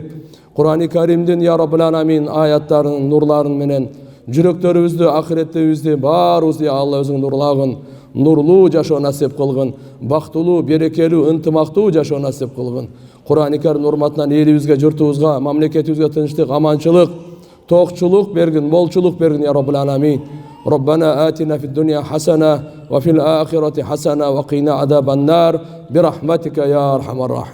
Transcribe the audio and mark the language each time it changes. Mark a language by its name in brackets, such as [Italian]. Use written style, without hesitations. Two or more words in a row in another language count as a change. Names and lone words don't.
[Kyrgyz] Кур'ани Каримдин [Arabic] يا رب العالمين [Kyrgyz] аяттарынын нурларын менен жүрөктөрүбүздү, ахиреттебизди баарыбызды [Arabic] يا الله [Kyrgyz] өзүң нурлагын, нурлуу жашоо насип кылгын, бактылуу, берекелүү, ынтымактуу жашоо насип кылгын. Кур'ани Карим урматынан элибизге, журтубузга, мамлекетибизге тынчтык, аманчылык, тоокчулук бергин, молчулук бергин [Arabic] يا رب العالمين. ربنا آتنا في الدنيا حسنة وفي الآخرة حسنة وقنا عذاب النار برحمتك يا أرحم الراحمين.